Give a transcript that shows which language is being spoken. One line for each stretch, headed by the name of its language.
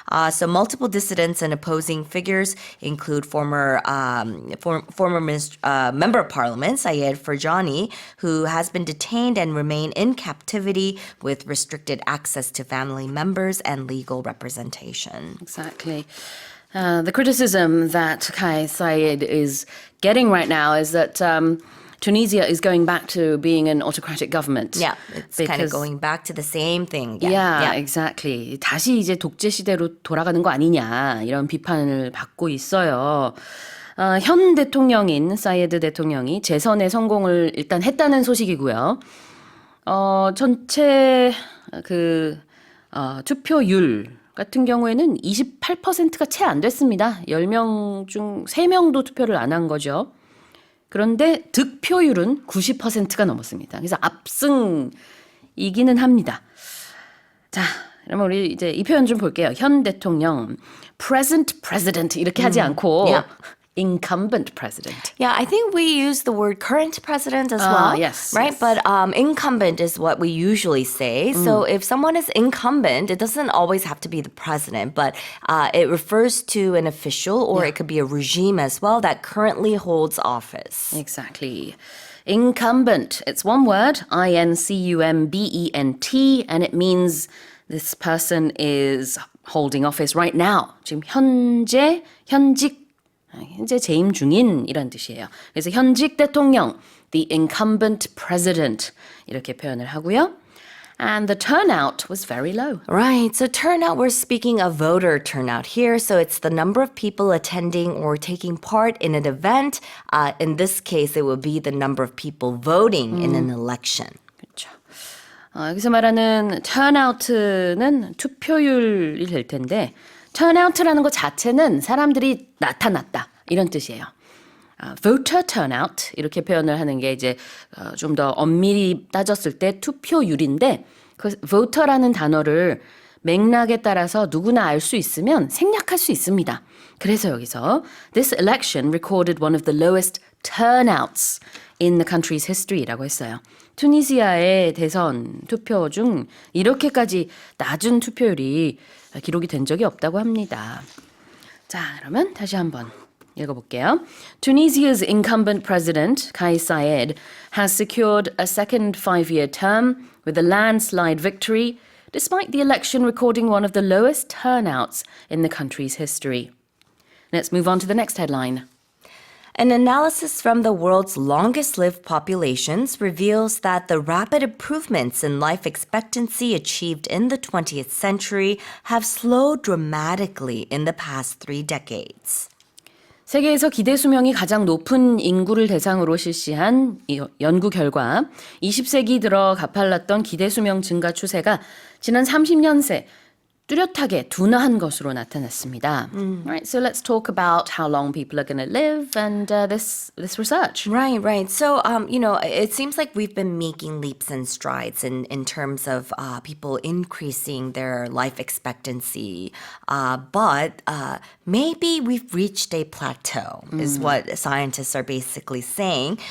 English: So multiple dissidents and opposing figures include former member of parliament, Saied Ferjani, who has been detained and remain in captivity with restricted access to family members and legal representation. Exactly. The criticism that Kais Saied is getting right now is that Tunisia is going back to being an autocratic government. Yeah, it's kind of going back to the same thing. Yeah, exactly.
Korean: 다시 이제 독재 시대로 돌아가는 거 아니냐 이런 비판을 받고 있어요. 현 대통령인 사이에드 대통령이 재선에 성공을 일단 했다는 소식이고요. 전체 투표율 같은 경우에는 28%가 채 안 됐습니다. 10명 중 3명도 투표를 안 한 거죠. 그런데 득표율은 90%가 넘었습니다. 그래서 압승이기는 합니다. 자, 그러면 우리 이제 이 표현 좀 볼게요. 현 대통령,
English: present president
Korean: 이렇게 하지 않고
English: incumbent president. Yeah, I think we use the word current president as well. Yes. Right? Yes. But incumbent is what we usually say. So if someone is incumbent, it doesn't always have to be the president, but it refers to an official, or it could be a regime as well that currently holds office. Exactly. Incumbent. It's one word, incumbent, and it means this person is holding office right now.
Korean: 지금 현직 재임 중인 이런 뜻이에요. 그래서 현직 대통령,
English: the incumbent president
Korean: 이렇게 표현을 하고요.
English: And the turnout was very low. Right. So turnout, we're speaking of voter turnout here. So it's the number of people attending or taking part in an event. In this case, it would be the number of people voting in an election.
Korean: 그렇죠. 여기서 말하는 turnout는 투표율이 될 텐데 turnout라는 것 자체는 사람들이 나타났다 이런 뜻이에요. voter turnout 이렇게 표현을 하는 게 이제 좀 더 엄밀히 따졌을 때 투표율인데 그 voter라는 단어를 맥락에 따라서 누구나 알 수 있으면 생략할 수 있습니다. 그래서 여기서
English: this election recorded one of the lowest turnouts in the country's history
Korean: 라고 했어요. 투니시아의 대선 투표 중 이렇게까지 낮은 투표율이 기록이 된 적이 없다고 합니다. 자, 그러면 다시 한번 읽어볼게요.
English: Tunisia's incumbent president, Kais Saied, has secured a second 5-year term with a landslide victory, despite the election recording one of the lowest turnouts in the country's history. Let's move on to the next headline. An analysis from the world's longest-lived populations reveals that the rapid improvements in life expectancy achieved in the 20th century have slowed dramatically in the past 3 decades.
Korean: 세계에서 기대수명이 가장 높은 인구를 대상으로 실시한 연구 결과 20세기 들어 가팔랐던 기대수명 증가 추세가 지난 30년 새 뚜렷하게 둔화한 것으로 나타났습니다.
English: Right, so let's talk about how long people are going to live and this research. Right. So, it seems like we've been making leaps and strides in terms of people increasing their life expectancy. But maybe we've reached a plateau, is what scientists are basically saying.